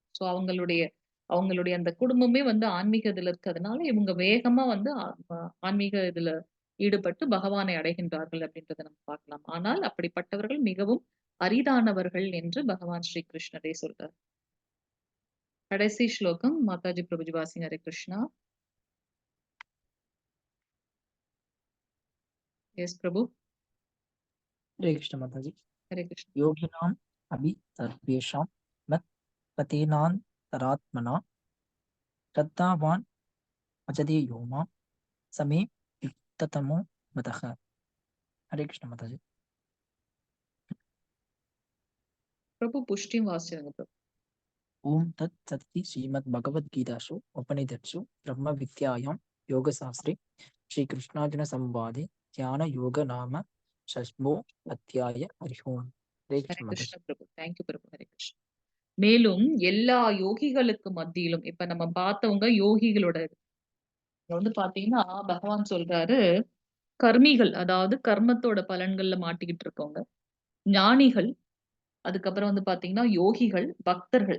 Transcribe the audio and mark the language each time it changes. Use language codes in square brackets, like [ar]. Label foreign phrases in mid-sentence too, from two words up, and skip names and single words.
[ta] சோ அவங்களுடைய அவங்களுடைய அந்த குடும்பமே வந்து ஆன்மீக இதுல இருக்கிறதுனால, இவங்க வேகமா வந்து ஆன்மீக இதுல ஈடுபட்டு பகவானை அடைகின்றார்கள் அப்படின்றத நம்ம பார்க்கலாம். ஆனால் அப்படிப்பட்டவர்கள் மிகவும் அரிதானவர்கள் என்று பகவான் ஸ்ரீ கிருஷ்ணரே சொல்றார். கடைசி ஸ்லோகம் மாதாஜி பிரபுஜி வாசிங்க. ஹரே கிருஷ்ணா. எஸ் பிரபு. [hi] हरे कृष्ण माता जी. [ta] ஹரே கிருஷ்ணா. [sa] योगिनाम् अपि सर्वेषां मत्पतेनान्तरात्मना श्रद्धावान् भजते यो मां स मे युक्ततमो मतः. [hi] हरे कृष्ण माता जी. [ta] பிரபு புஷ்டியும் வாசிச்சிருங்க பிரபு. [sa] ओम तत्सदिति श्रीमद्भगवद्गीतासु उपनिषत्सु ब्रह्मविद्यायां योगशास्त्रे श्रीकृष्णार्जुनसंवादे ध्यानयोग नाम षष्ठो अध्याय. हरि ओम. हरे [ta] ஹரே [hi] कृष्ण माता जी. [ta] கிருஷ்ண பிரபு. தேங்க்யூ பிரபு. ஹரே கிருஷ்ணா. மேலும் எல்லா யோகிகளுக்கு மத்தியிலும் இப்ப நம்ம பார்த்தவங்க யோகிகளோட இங்க வந்து பாத்தீங்கன்னா பகவான் சொல்றாரு, கர்மிகள் அதாவது கர்மத்தோட பலன்கள்ல மாட்டிக்கிட்டு இருக்கவங்க, ஞானிகள், அதுக்கப்புறம் வந்து பாத்தீங்கன்னா யோகிகள், பக்தர்கள்.